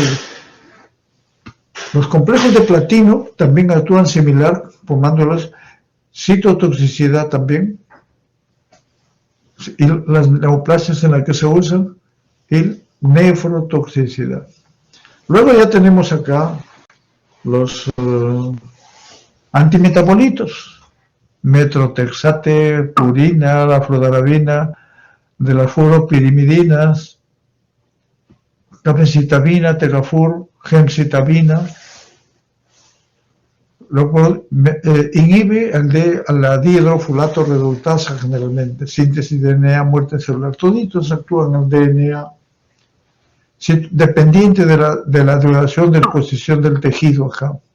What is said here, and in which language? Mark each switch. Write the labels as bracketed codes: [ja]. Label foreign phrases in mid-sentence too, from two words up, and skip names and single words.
[es] Los complejos de platino también actúan similar, formándolas citotoxicidad también, y las neoplasias en las que se usan, y nefrotoxicidad. Luego ya tenemos acá los antimetabolitos. metrotexate, purina, la fludarabina, de las furopirimidinas, capecitabina, tegafur, gemcitabina, lo cual inhibe la dihidrofulato reductasa generalmente, síntesis de DNA, muerte celular, toditos actúan en el DNA, dependiente de la duración de exposición del tejido acá.